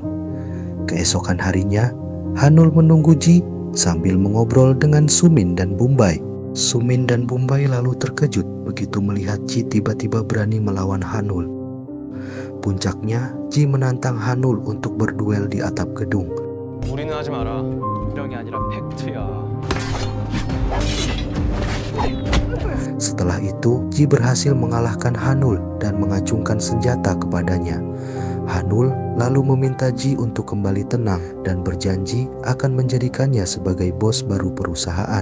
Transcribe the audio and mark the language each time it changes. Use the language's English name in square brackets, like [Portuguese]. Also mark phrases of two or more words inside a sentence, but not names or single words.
[Indonesian] Keesokan harinya, Hanul menunggu Ji sambil mengobrol dengan Sumin dan Bumbai. Sumin dan Bumbai lalu terkejut begitu melihat Ji tiba-tiba berani melawan Hanul. Puncaknya, Ji menantang Hanul untuk berduel di atap gedung. [Korean] 우리는 하지 마라. 이랑이 아니라 팩트야. [Indonesian] Setelah itu, Ji berhasil mengalahkan Hanul dan mengacungkan senjata kepadanya. Hanul lalu meminta Ji untuk kembali tenang dan berjanji akan menjadikannya sebagai bos baru perusahaan.